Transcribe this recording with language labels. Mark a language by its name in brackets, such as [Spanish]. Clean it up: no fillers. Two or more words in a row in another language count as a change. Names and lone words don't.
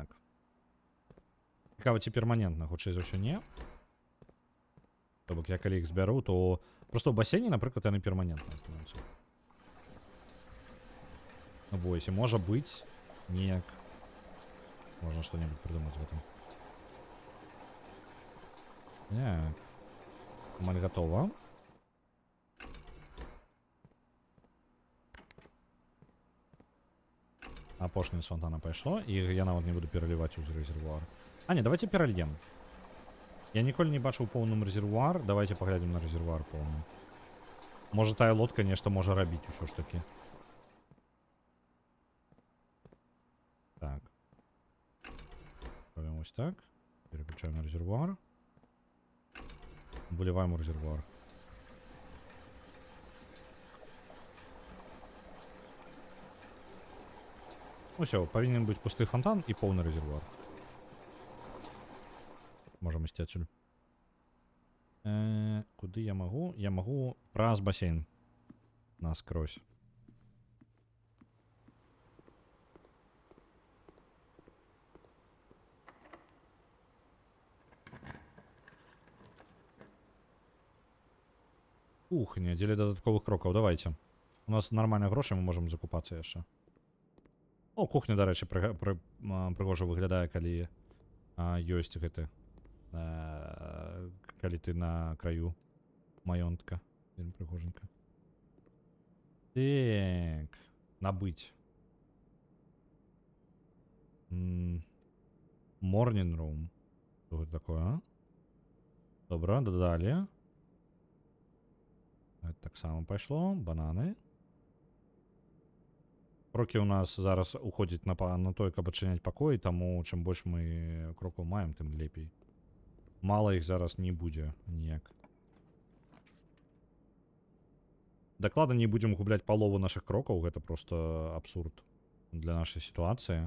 [Belarusian] Цікава, ці перманентна, хутчэй за ўсё не. То бок я калі іх збяру, то просто ў басейне, напрыклад, яны перманентна становяцца. Вось, і можа быць неяк можна што-небудзь прыдумаць [Russian] в этом. [Belarusian] Так. Амаль готова. Апошняе з фонтана пайшло, і я нават не буду пераліваць у рэзервуар. А, не, давайте перальем. Я ніколі не бачыў поўным рэзервуар. Давайте паглядзім на рэзервуар поўны. Можа, тая лодка нешта можа рабіць усё ж такі. Так. Робім ось так. [Russian] Переключаем на резервуар. Выливаем в резервуар. Усё, повинен быть пусты фонтан и полный резервуар. Можем идти отсюда. Куды я могу? Я могу праз бассейн. Наскрозь. [Belarusian] Ух, не дзеля дадатковых крокаў, давайте. У нас нормальна грошы, мы можам закупацца яшчэ. О, кухня, дарэчы, прыгожа выглядае, калі ёсць гэты. Калі ты на краю маёнтка. Вельмі прыгоженька. Так, набыць. [English] Morning room. [Russian] Что это такое? [Belarusian] Добра, додалі. Это так само пайшло. Бананы. Крокі у нас зараз уходзяць на той, каб адчыняць пакой, таму чым больш мы крокаў маем, тым лепей. Мала іх зараз не будзе ніяк. Дакладна не будзем губляць палову нашых крокаў, гэта просто абсурд для нашай сітуацыі.